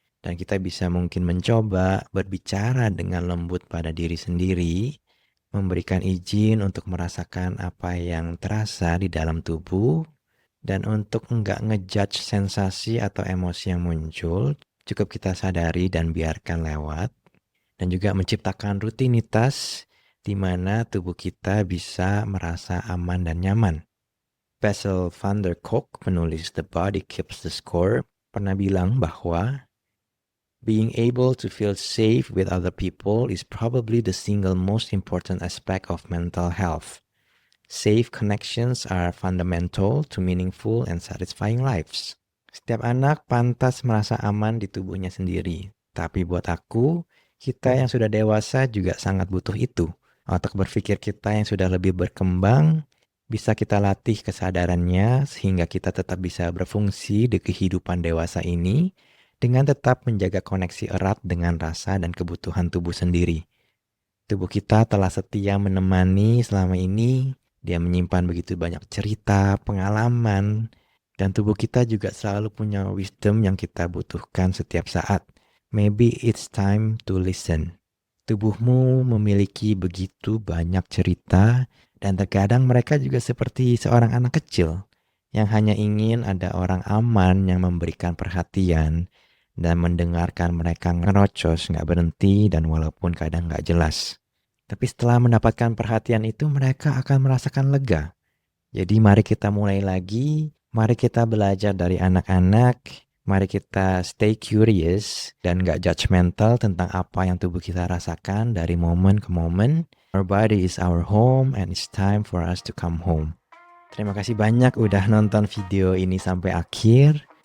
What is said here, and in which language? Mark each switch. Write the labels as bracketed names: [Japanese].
[Indonesian] Dan kita bisa mungkin mencoba berbicara dengan lembut pada diri sendiri, memberikan izin untuk merasakan apa yang terasa di dalam tubuh, dan untuk enggak ngejudge sensasi atau emosi yang muncul, cukup kita sadari dan biarkan lewat. Dan juga menciptakan rutinitas di mana tubuh kita bisa merasa aman dan nyaman. [English] Bessel van der Kolk, penulis The Body Keeps the Score, [Indonesian] pernah bilang bahwa [English] being able to feel safe with other people is probably the single most important aspect of mental health. Safe connections are fundamental to meaningful and satisfying lives. [Indonesian] Setiap anak pantas merasa aman di tubuhnya sendiri. Tapi buat aku, kita yang sudah dewasa juga sangat butuh itu. Otak berpikir kita yang sudah lebih berkembang, bisa kita latih kesadarannya sehingga kita tetap bisa berfungsi di kehidupan dewasa ini dengan tetap menjaga koneksi erat dengan rasa dan kebutuhan tubuh sendiri. Tubuh kita telah setia menemani selama ini. Dia menyimpan begitu banyak cerita, pengalaman, dan tubuh kita juga selalu punya wisdom yang kita butuhkan setiap saat. [English] Maybe it's time to listen. [Indonesian] Tubuhmu memiliki begitu banyak cerita, dan terkadang mereka juga seperti seorang anak kecil yang hanya ingin ada orang aman yang memberikan perhatian dan mendengarkan mereka ngerocos, nggak berhenti, dan walaupun kadang nggak jelas. Tapi setelah mendapatkan perhatian itu, mereka akan merasakan lega. Jadi mari kita mulai lagi, mari kita belajar dari anak-anak, mari kita [English] stay curious [Indonesian] dan gak judgmental tentang apa yang tubuh kita rasakan dari momen ke momen. [English] Our body is our home and it's time for us to come home. [Indonesian] Terima kasih banyak udah nonton video ini sampai akhir.